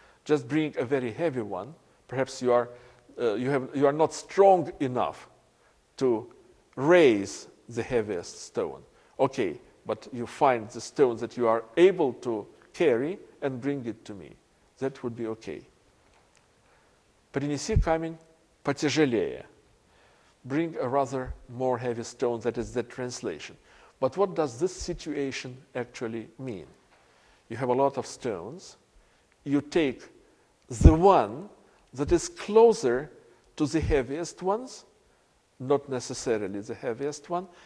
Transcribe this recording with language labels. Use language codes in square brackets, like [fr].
[en] Just bring a very heavy one. Perhaps you are not strong enough to raise the heaviest stone. Okay, but you find the stone that you are able to carry and bring it to me. That would be okay. [ru] Принеси камень потяжелее. [en] Bring a rather more heavy stone. That is the translation. But what does this situation actually mean? You have a lot of stones. You take the one that is closer to the heaviest ones, not necessarily the heaviest one.